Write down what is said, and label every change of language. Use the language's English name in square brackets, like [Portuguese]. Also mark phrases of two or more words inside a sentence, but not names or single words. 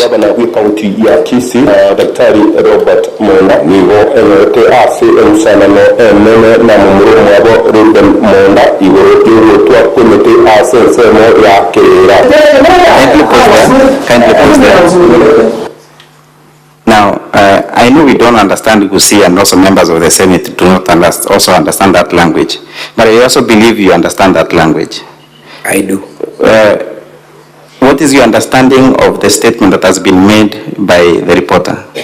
[Swahili] Gavana wa kaunti ya [Gusii] KISII Daktari Robert Monda nigo enete ase ensanano enene na mumuro mwabo Ruben Monda igoro twa komite ase nsemo ya kerera. [English] Kindly pause there. Now, I know we don't understand KISII, and also members of the Senate do not also understand that language. But I also believe you understand that language. I do. What is your understanding of the statement that has been made by the reporter?